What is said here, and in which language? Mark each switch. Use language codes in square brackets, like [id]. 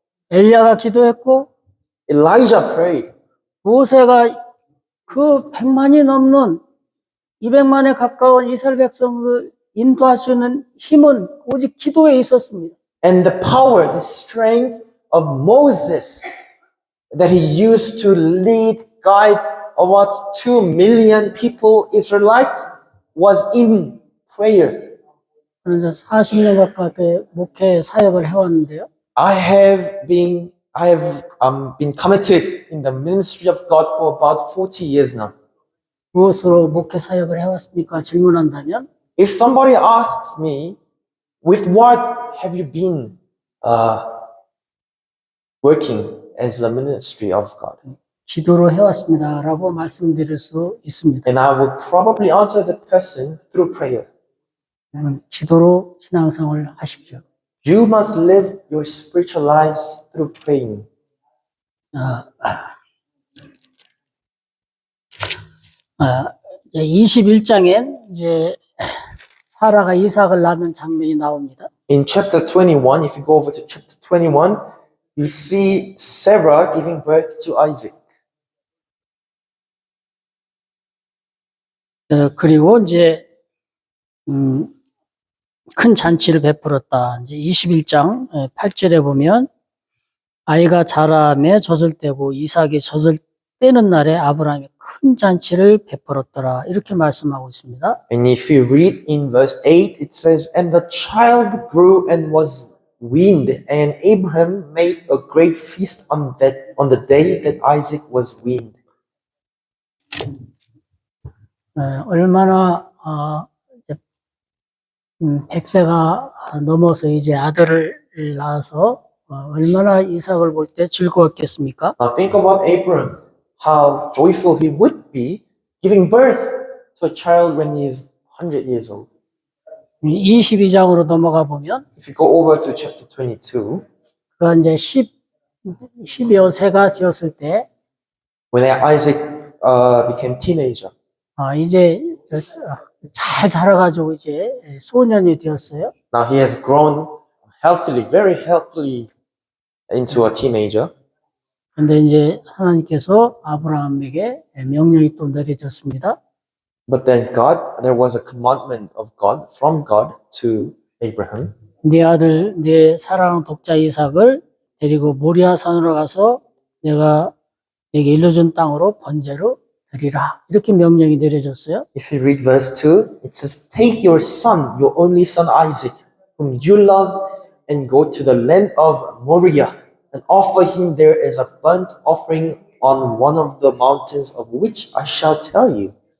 [ko] 엘리야가 기도했고 [en] Elijah prayed. [ko] 모세가 그 100만이 넘는 200만에 가까운 이스라엘 백성을 인도할 수 있는 힘은 오직 기도에 있었습니다. [en] And the power, the strength of Moses that he used to lead, guide about 2 million people, Israelites, was in prayer. [ko] 그래서 40년 가까이 목회 사역을 해왔는데요. [en] I have been committed in the ministry of God for about 40 years now. [ko] 무엇으로 목회 사역을 해왔습니까? 질문한다면 [en] If somebody asks me, with what have you been working as a ministry of God? [ko] 기도로 해왔습니다. 라고 말씀드릴 수 있습니다. [en] And I would probably answer that person through prayer. [ko] 기도로 신앙생활을 하십시오. [en] You must live your spiritual lives through praying. [ko] 이제 21장엔 이제 사라가 이삭을 낳는 장면이 나옵니다. [en] In chapter 21, if you go over to chapter 21, you see Sarah giving birth to Isaac. [ko] 그리고 이제 큰 잔치를 베풀었다. 이제 21장 8절에 보면 아이가 자라매 젖을 떼고 이삭이 젖을 떼는 날에 아브라함이 큰 잔치를 베풀었더라. 이렇게 말씀하고 있습니다. [en] And if you read in verse 8, it says, And the child grew and was weaned, and Abraham made a great feast on the day that Isaac was weaned. [ko] 얼마나 100세가 넘어서 이제 아들을 낳아서 얼마나 이삭을 볼 때 즐거웠겠습니까? [en] Now think about Abraham, how joyful he would be giving birth to a child when he is 100 years old. [ko] 22장으로 넘어가 보면 [en] If you go over to chapter 22, [ko] 그가 이제 10여 세가 되었을 때 [en] when Isaac became teenager, [ko] 이제 잘 자라가지고 이제 소년이 되었어요. [en] now he has grown healthily, very healthily into a teenager. [ko] 근데 이제 하나님께서 아브라함에게 명령이 또 내려졌습니다. [en] But then there was a commandment of God, from God to Abraham. [ko] 네 아들, 네 사랑하는 독자 이삭을 데리고 모리아산으로 가서 내가 내게 일러준 땅으로 번제로 드리라. 이렇게 명령이 내려졌어요. [en] If you read verse 2, it says, Take your son, your only son Isaac, whom you love, and go to the land of Moriah, and offer him there as a burnt offering on one of the mountains of which I shall tell you.